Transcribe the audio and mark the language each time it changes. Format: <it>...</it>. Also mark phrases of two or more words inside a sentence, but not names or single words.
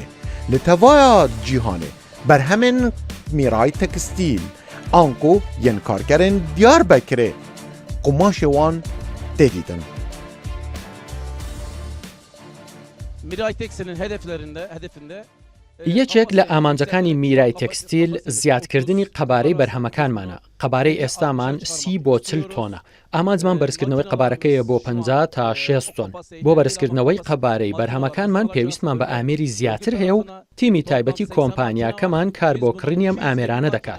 <ku>Li tevaya cîhanê berhemên Miray Tekstil anku yên karkerên Diyarbekirê qumaşê wan tê dîtin.</ku> <tr>Miray Tekstil'in hedefinde</tr> <ckb>یەکێک لە ئامانجەکانی میرای تێکستیل زیادکردنی قەبارەی بەرهەمەکانمانە. قەبارەی ئێستامان 30 بۆ 40 تۆنە. ئامانجمان بەرزکردنەوەی قەبارەکەیە بۆ 50 تا 60 تۆن. بۆ بەرزکردنەوەی قەبارەی بەرهەمەکانمان پێویستمان بە ئامێری زیاتر هەیە و تیمی تایبەتی کۆمپانیاکەمان کار بۆ کڕینی ئەم ئامێرانە دەکات.</ckb>